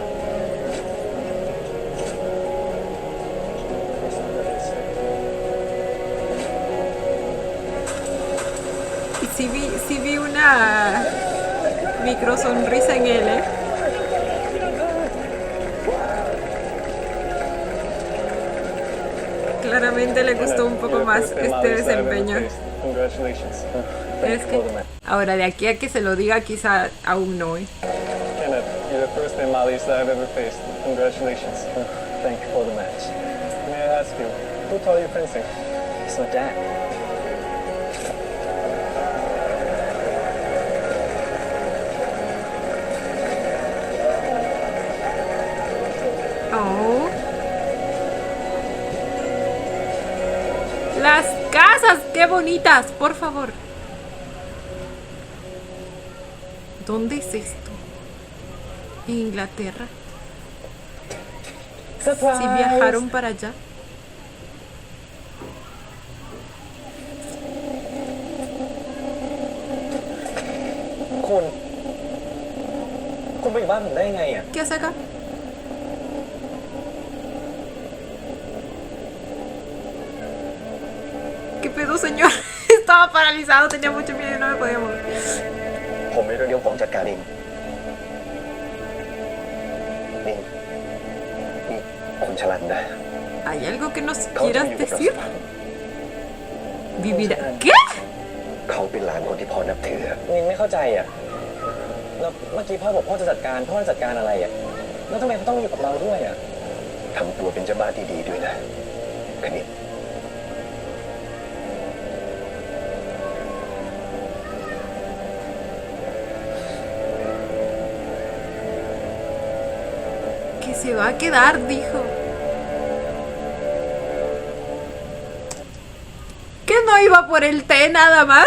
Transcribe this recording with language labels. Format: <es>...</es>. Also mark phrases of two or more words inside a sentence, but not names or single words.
<es>Y sí vi una micro sonrisa en él, ¿eh? Claramente le gustó un poco más este desempeño.</es> <en>Congratulations.</en> <es>Es que ahora de aquí a que se lo diga quizá aún no, ¿eh?</es> <en>Kenneth, you're the first Malis that I've ever faced. Congratulations. Thank you for the match. May I ask you, who taught you fencing? It's not Dad. Oh.</en> <es>Las casas, qué bonitas, por favor. ¿Dónde es esto? ¿En Inglaterra? Si viajaron para allá.</es> <th>คุณไปอยู่บ้านผมได้ยังไงอ่ะ</th> <es>¿Qué hace acá? ¿Qué pedo, señor? Estaba paralizado, tenía mucho miedo y no me podía mover.</es> <th>ผมมีเรื่องเดียวผมจัดการเองนี่คุณฉลันนะ</th> <es>¿Hay algo que nos</es> <th>เขาจะ</th> <es>quieras</es> <th>อยู่กับเรา</th> <es>decir?</es> <th>สักพัก</th> <es>¿Vivir a... ¿Qué?</es> <th>เขาเป็นหลานคนที่พ่อนับถือ นินไม่เข้าใจอ่ะ แล้วเมื่อกี้พ่อบอกพ่อจะจัดการพ่อจะจัดการอะไรอ่ะ แล้วทำไมเขาต้องมาอยู่กับเราด้วยอ่ะ ทำตัวเป็นเจ้าบ้านที่ดีด้วยนะคณิต</th> <es>Que se va a quedar, dijo. ¿Que no iba por el té nada más?</es>